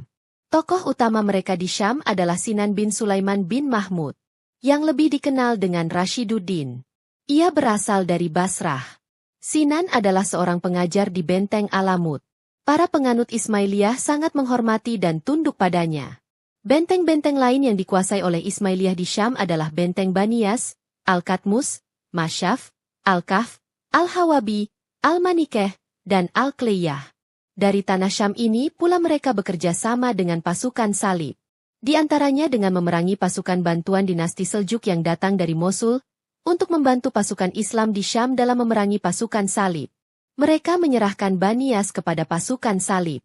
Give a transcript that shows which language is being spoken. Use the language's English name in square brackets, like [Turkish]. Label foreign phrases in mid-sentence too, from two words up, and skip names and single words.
[Indonesian] Tokoh utama mereka di Syam adalah Sinan bin Sulaiman bin Mahmud, yang lebih dikenal dengan Rashiduddin. Ia berasal dari Basrah. Sinan adalah seorang pengajar di benteng Alamut. Para penganut Ismailiyah sangat menghormati dan tunduk padanya. Benteng-benteng lain yang dikuasai oleh Ismailiyah di Syam adalah benteng Baniyas, Al-Katmus, Masyaf, Al-Kahf, Al-Hawabi, Al-Manikeh, dan Al-Kleyah. Dari tanah Syam ini pula mereka bekerja sama dengan pasukan salib. Di antaranya dengan memerangi pasukan bantuan dinasti Seljuk yang datang dari Mosul, untuk membantu pasukan Islam di Syam dalam memerangi pasukan salib. Mereka menyerahkan Banias kepada pasukan salib.